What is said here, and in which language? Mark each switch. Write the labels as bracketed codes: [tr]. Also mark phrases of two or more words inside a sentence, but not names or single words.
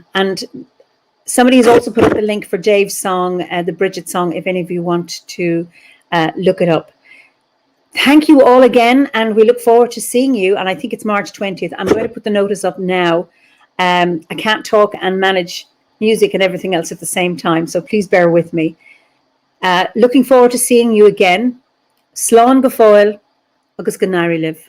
[en] And somebody has also put up the link for Dave's song, the Brighid song, if any of you want to look it up. Thank you all again, and we look forward to seeing you. And I think it's March 20th. I'm going to put the notice up now. I can't talk and manage music and everything else at the same time, so please bear with me. Looking forward to seeing you again. [ga] Slán go fóill, agus go nairí live.